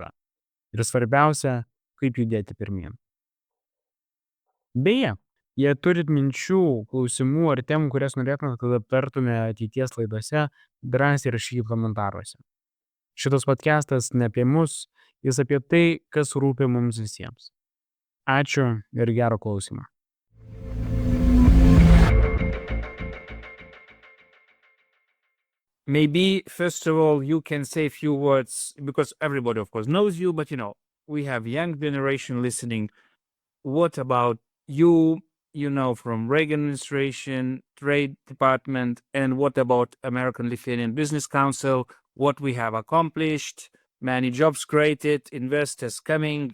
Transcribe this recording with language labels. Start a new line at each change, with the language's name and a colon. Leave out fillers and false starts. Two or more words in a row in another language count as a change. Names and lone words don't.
Lithuanian: Ir svarbiausia, kaip judėti pirmyn. Beje, jei turit minčių, klausimų ar temų, kurias norėtume, kad aptartume ateities laidose, drąsiai rašykite komentaruose. Šitas podcastas ne apie mus, jis apie tai, kas rūpi mums visiems. Ačiū ir gero klausimo.
English: Maybe, first of all, you can say a few words, because everybody, of course, knows you, but, we have young generation listening. What about you, from Reagan administration, Trade Department, and what about American-Lithuanian Business Council, what we have accomplished, many jobs created, investors coming.